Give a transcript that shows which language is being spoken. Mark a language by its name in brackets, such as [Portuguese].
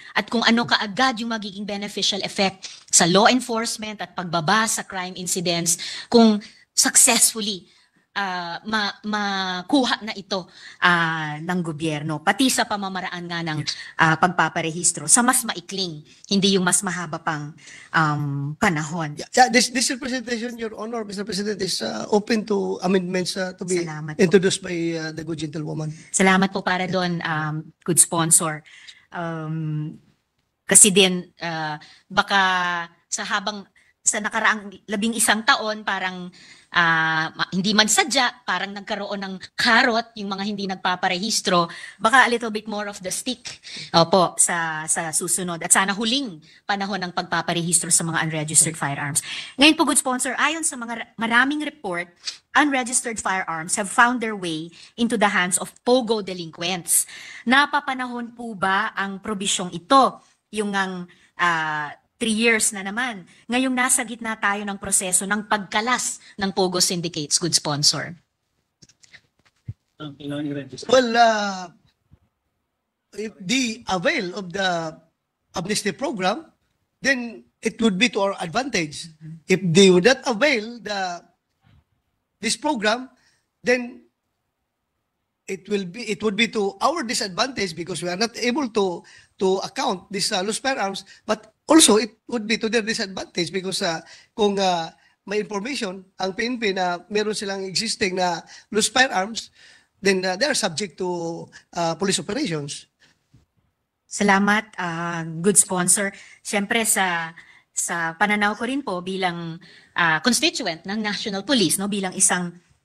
[Filipino] At kung ano kaagad yung magiging beneficial effect sa law enforcement at pagbaba sa crime incidents kung successfully makuha na ito ng gobyerno, pati sa pamamaraan nga ng pagpaparehistro sa mas maikling, hindi yung mas mahaba pang panahon. [English] This representation, Your Honor, Mr. President, is open to amendments to be [Filipino] Salamat po. [English] introduced by the good gentlewoman. [Filipino] Salamat po para doon, good sponsor. Kasi din, baka sa nakaraang 11 taon, parang hindi man sadya, parang nagkaroon ng karot yung mga hindi nagpaparehistro, baka [English] a little bit more of the stick [Filipino] sa susunod. At sana huling panahon ng pagpaparehistro sa mga unregistered firearms. Ngayon po, good sponsor, ayon sa mga maraming report, [English] unregistered firearms have found their way into the hands of POGO delinquents. [Filipino] Napapanahon po ba ang probisyong ito? Yung 3 years na naman. Ngayong nasa gitna tayo ng proseso ng pagkalas ng POGO syndicates, good sponsor. [English] Well, if they avail of the amnesty program, then it would be to our advantage. If they would not avail this program, then it would be to our disadvantage because we are not able to account these loose firearms, but also it would be to their disadvantage because [Filipino] kung may information ang PNP na meron silang existing na loose firearms, [English] then they are subject to police operations. [Filipino] Salamat, good sponsor. Siyempre sa pananaw ko rin po bilang constituent ng National Police, no, bilang isang